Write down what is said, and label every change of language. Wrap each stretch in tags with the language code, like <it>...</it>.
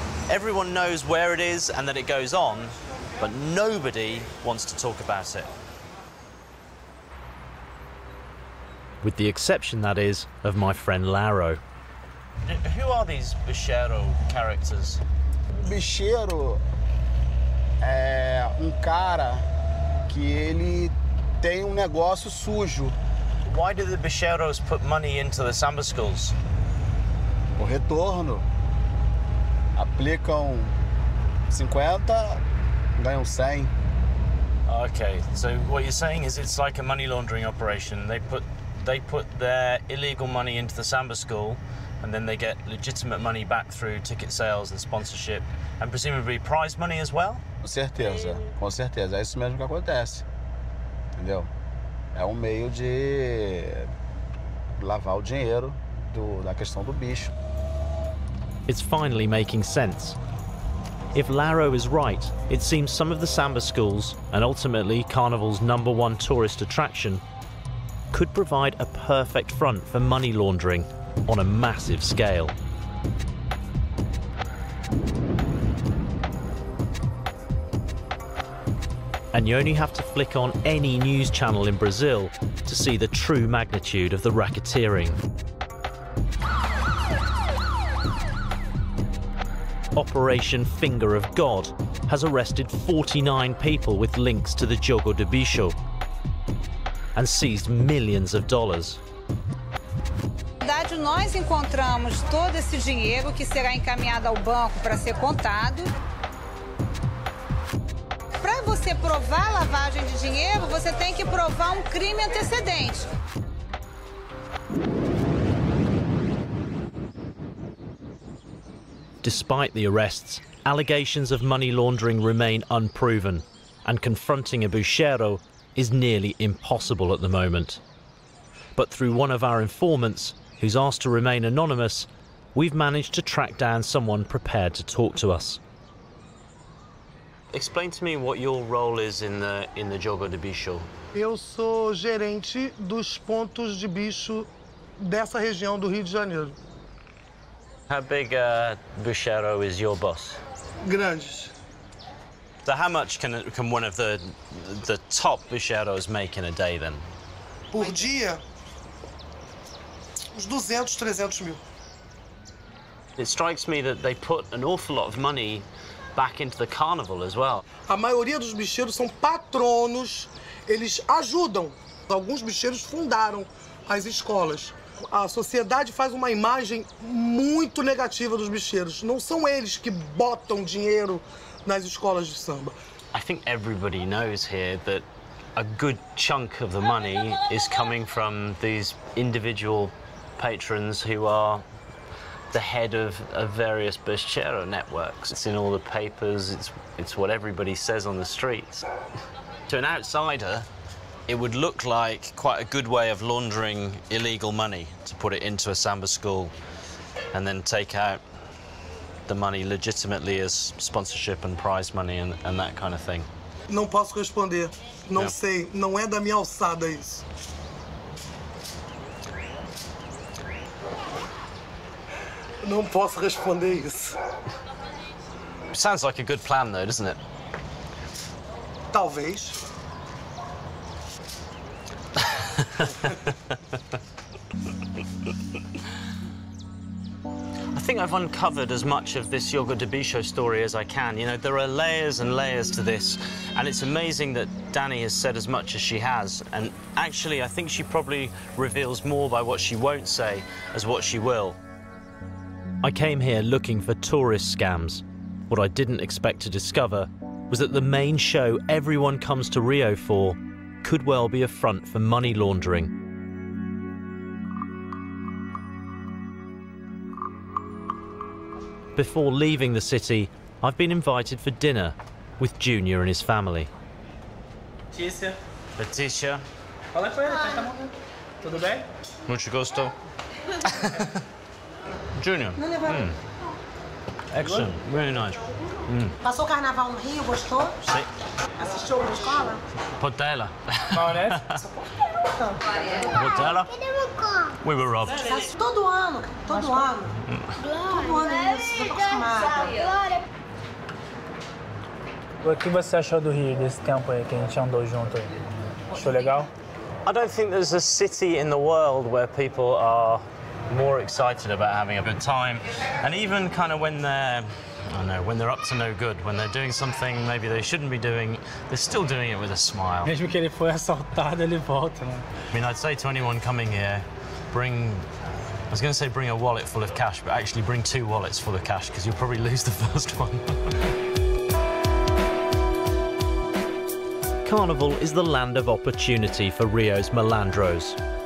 <en>Everyone knows where it is and that it goes on, but nobody wants to talk about it. With the exception, that is, of my friend Laro. Who are these bicheiro characters?</en> <pt>Bicheiro é cara que ele tem negócio sujo.</pt> <en>Why do the bicheiros put money into the samba schools?</en> <pt>O retorno. Aplicam 50, ganham 100.</pt> <en>Okay, so what you're saying is it's like a money laundering operation. They put their illegal money into the samba school, and then they get legitimate money back through ticket sales and sponsorship, and presumably prize money as well?</en> <pt>Com certeza, com certeza. É isso mesmo que acontece. Entendeu? É meio de lavar o dinheiro da questão do bicho.</pt> <en>It's finally making sense. If Laro is right, it seems some of the samba schools, and ultimately Carnival's #1 tourist attraction, could provide a perfect front for money laundering on a massive scale. And you only have to flick on any news channel in Brazil to see the true magnitude of the racketeering. Operation Finger of God has arrested 49 people with links to the Jogo do Bicho and seized millions of dollars.</en> <pt>Na verdade, nós encontramos todo esse dinheiro que será encaminhado ao banco para ser contado. Para você provar a lavagem de dinheiro, você tem que provar um crime antecedente.</pt> <en>Despite the arrests, allegations of money laundering remain unproven, and confronting a buchero is nearly impossible at the moment. But through one of our informants, who's asked to remain anonymous, we've managed to track down someone prepared to talk to us. Explain to me what your role is in the jogo de bicho.</en> <pt>Eu sou gerente dos pontos de bicho dessa região do Rio de Janeiro.</pt> <en>How big a buchero is your boss?</en> <pt>Grandes.</pt> <en>So how much can one of the top bucheros make in a day then?</en> <pt>Por dia, uns 200, 300 mil.</pt> <en>It strikes me that they put an awful lot of money back into the carnival as well.</en> <pt>A maioria dos bicheiros são patronos, eles ajudam. Alguns bicheiros fundaram as escolas. A sociedade faz uma imagem muito negativa dos bicheiros. Não são eles que botam dinheiro nas escolas de samba.</pt> <en>I think everybody knows here that a good chunk of the money is coming from these individual patrons who are the head of various bichero networks. It's in all the papers, it's what everybody says on the streets. To an outsider, it would look like quite a good way of laundering illegal money, to put it into a samba school and then take out the money legitimately as sponsorship and prize money and that kind of thing.</en> <pt>Não posso responder. Não sei. Não é da minha alçada isso. Não posso responder isso.</pt> <en>Sounds like a good plan though, doesn't it?</en> <pt>Talvez.</pt> <en>I think I've uncovered as much of this Jogo de Bicho story as I can. You know, there are layers and layers to this, and it's amazing that Danny has said as much as she has. And actually, I think she probably reveals more by what she won't say as what she will. I came here looking for tourist scams. What I didn't expect to discover was that the main show everyone comes to Rio for could well be a front for money laundering. Before leaving the city, I've been invited for dinner with Junior and his family. Letícia. Letícia.</en> <pt>Fala com ele, tá morrendo. Tudo bem?</pt> <es>Mucho gusto.</es> <en>Junior. Excellent, really nice.</en> <pt>Passou o carnaval no Rio, gostou? Sim. Assistiu na escola? Portela. Maionese?</pt> <en>Portela? We were robbed.</en> <pt>Todo ano, todo ano. Todo ano é isso, tô acostumada. O que você achou do Rio, desse tempo aí que a gente andou junto aí? Achou legal?</pt> <en>I don't think there's a city in the world where people are more excited about having a good time, and even kind of when they're, I don't know, when they're up to no good, when they're doing something maybe they shouldn't be doing, they're still doing it with a smile.</en> <pt>Mesmo que ele foi assaltado, ele volta, né?</pt> <en>I mean, I'd say to anyone coming here, bring, I was going to say bring a wallet full of cash, but actually bring 2 wallets full of cash, because you'll probably lose the first one. Carnival is the land of opportunity for Rio's malandros.</en>